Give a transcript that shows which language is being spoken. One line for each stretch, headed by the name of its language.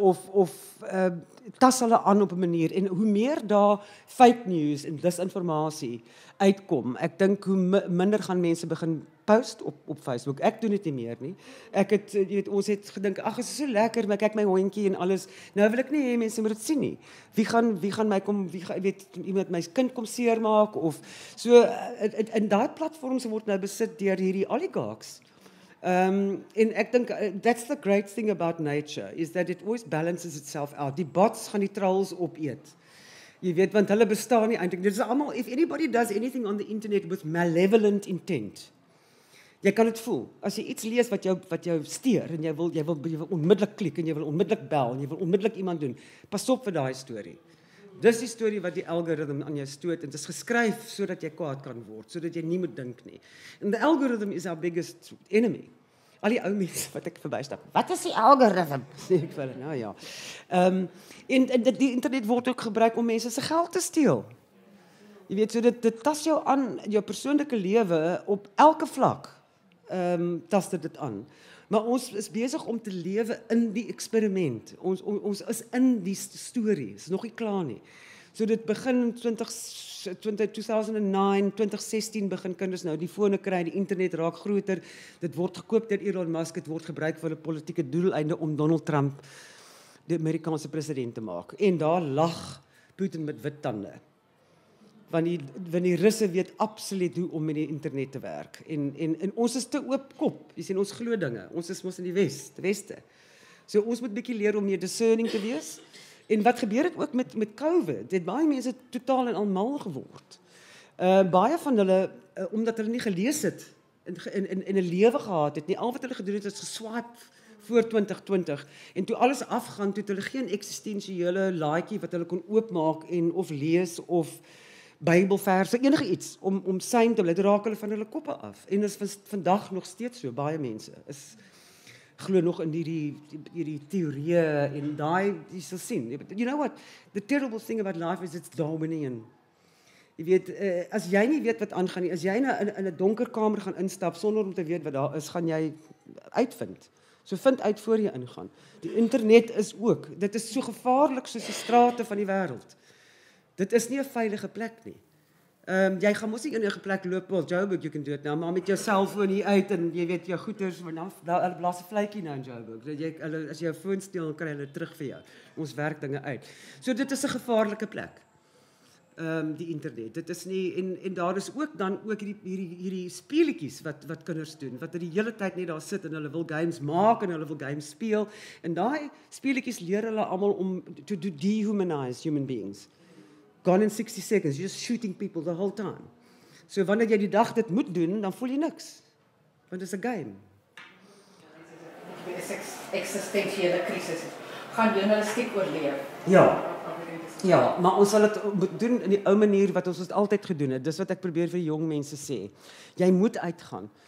Afrikaans: Of tas hulle aan op 'n manier. En hoe meer daar fake news en disinformasie uitkom, ek dink hoe minder gaan mense begin gepost op Facebook. Ek doen dit nie meer nie. Ek het jy weet ons het gedink ag, is so lekker, maar kyk my hondjie en alles. Nou wil ek nie hê mense moet dit sien nie. Wie gaan my kom weet iemand my kind kom seermaak of so in daai platforms word nou besit deur hierdie oligarchs. En ek dink
English: that's the great thing about nature is that it always balances itself out.
Afrikaans: Die bots gaan die trolls opeet. Jy weet want hulle bestaan nie eintlik. Dit is almal
English: if anybody does anything on the internet with malevolent intent.
Afrikaans: Jy kan dit voel. As jy iets lees wat jou steur en jy wil onmiddellik klik en jy wil onmiddellik bel en jy wil onmiddellik iemand doen. Pas op vir daai storie. Dis die storie wat die algoritme aan jou stoot en dit is geskryf sodat jy kwaad kan word, sodat jy nie moet dink nie.
English: And the algorithm is our biggest enemy.
Afrikaans: Al die ou mense wat ek verbystap. Wat is die algoritme? Sê ek vir hulle, nou ja. En die internet word ook gebruik om mense se geld te steel. Jy weet, so dit tas jou aan jou persoonlike lewe op elke vlak. Tas dit aan. Maar ons is besig om te lewe in die eksperiment. Ons is in die storie. Is nog nie klaar nie. So dit begin in 2009, 2016 begin kinders nou die fone kry, die internet raak groter. Dit word gekoop deur Elon Musk, dit word gebruik vir 'n politieke doeleinde om Donald Trump die Amerikaanse president te maak. En daar lag Putin met wit tande. Want die Russe weet absoluut hoe om met die internet te werk. En ons is te oop kop. Jy sien ons glo dinge. Ons is mos in die weste. So ons moet bietjie leer om meer discerning te wees. En wat gebeur het ook met COVID? Het baie mense totaal en al mal geword. Baie van hulle omdat hulle nie gelees het en 'n lewe gehad het nie. Al wat hulle gedoen het is geswipe voor 2020 en toe alles afgaan, toe het hulle geen eksistensiële laaitjie wat hulle kon oopmaak en of lees of Bybelverse, enige iets om sein te bly, raak hulle van hulle koppe af. En is vandag nog steeds so, baie mense glo nog in hierdie teorieë en daai jy sal sien.
English: You know what? The terrible thing about life is it's Darwinian.
Afrikaans: Jy weet, as jy nie weet wat aangaan nie, as jy in 'n donker kamer gaan instap sonder om te weet wat daar is, gaan jy uitvind. So vind uit voor jy ingaan. Die internet is ook, dit is so gevaarlik soos die strate van die wêreld. Dit is nie 'n veilige plek nie. Jy gaan mos nie in 'n plek loop,
English: well, Joburg, you can do it now,
Afrikaans: maar met jou selfoon hier uit en jy weet jou goeders, maar dan hulle blaas 'n vletjie nou in Joburg. As jy jou foon steel, dan kry hulle terug vir jou. Ons werk dinge uit. So dit is 'n gevaarlike plek. Die internet. Dit is nie en daar is ook dan ook hierdie speletjies wat kinders doen, wat die hele tyd net daar sit en hulle wil games maak en hulle wil games speel en daai speletjies leer hulle almal om
English: to dehumanize human beings. Gone in 60 seconds, you're just shooting people the whole time.
Afrikaans: So wanneer jy die dag dit moet doen, dan voel jy niks. Want dit is 'n game. Dit is 'n eksistensiële krisis. Gaan journalistiek oorleef? Ja, maar ons sal dit moet doen in die ou manier wat ons altyd gedoen het. Dis wat ek probeer vir jong mense sê. Jy moet uitgaan.